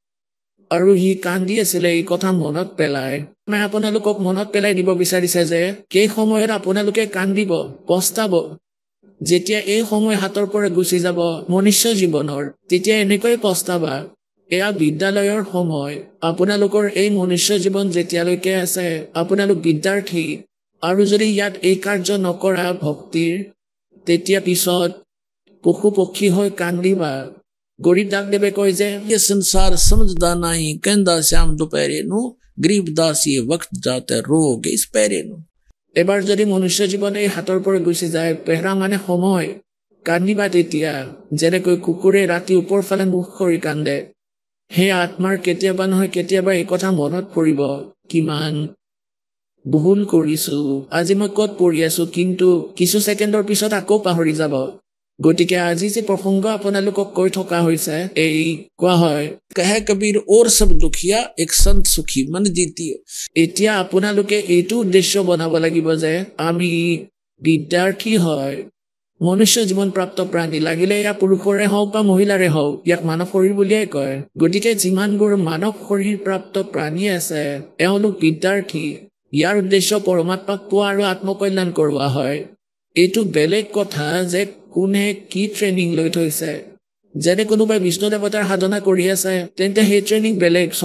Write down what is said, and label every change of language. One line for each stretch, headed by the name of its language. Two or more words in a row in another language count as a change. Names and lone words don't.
Assamese: আৰু সি কান্দি আছিলে এই কথা মনত পেলাই মই আপোনালোকক মনত পেলাই দিব বিচাৰিছে যে সেই সময়ত আপোনালোকে কান্দিব পস্তাব যেতিয়া এই সময় হাতৰ পৰা গুচি যাব মনুষ্য জীৱনৰ তেতিয়া এনেকৈ পস্তাবা এয়া বিদ্যালয়ৰ সময় আপোনালোকৰ এই মনুষ্য জীৱন যেতিয়ালৈকে আছে আপোনালোক বিদ্যাৰ্থী আৰু যদি ইয়াত এই কাৰ্য নকৰা ভক্তিৰ তেতিয়া পিছত পশু পক্ষী হৈ কান্দিবা গৰীব দাসদেৱে কয় যে
Hindi: ये संसार समझदा नहीं कहंदा श्याम दोपहरे नु गरीब दासी वक्त जाते रोग इस पैरे नु
Assamese: এবাৰ যদি মনুষ্য জীৱন এই হাতৰ পৰা গুচি যায় পেহৰা মানে সময় কান্দিবা তেতিয়া যেনেকৈ কুকুৰে ৰাতি ওপৰ ফালে মুখ কৰি কান্দে সেই আত্মাৰ কেতিয়াবা নহয় কেতিয়াবা এই কথা মনত পৰিব কিমান ভুল কৰিছো আজি মই ক'ত পঢ়ি আছো কিন্তু কিছু ছেকেণ্ডৰ পিছত আকৌ পাহৰি যাব গতিকে আজি যে প্ৰসংগ আপোনালোকক কৈ থকা হৈছে এই কোৱা হয়
Hindi: कहे कबीर और सब दुखिया एक संत सुखी मन जीती
Assamese: এতিয়া আপোনালোকে এইটো উদ্দেশ্য বনাব লাগিব যে আমি বিদ্যাৰ্থী হয় মনুষ্য জীৱন প্ৰাপ্ত প্ৰাণী লাগিলে ইয়াক পুৰুষৰে হওক বা মহিলাৰে হওক ইয়াক মানৱ শৰীৰ বুলিয়েই কয় গতিকে যিমানবোৰ মানৱ শৰীৰ প্ৰাপ্ত প্ৰাণী আছে এওঁলোক বিদ্যাৰ্থী ইয়াৰ উদ্দেশ্য পৰমাত্মাক পোৱা আৰু আত্মকল্যাণ কৰোৱা হয় এইটো বেলেগ কথা যে কোনে কি ট্ৰেইনিং লৈ থৈছে যেনে কোনোবাই বিষ্ণু দেৱতাৰ সাধনা কৰি আছে তেন্তে সেই ট্ৰেইনিং বেলেগ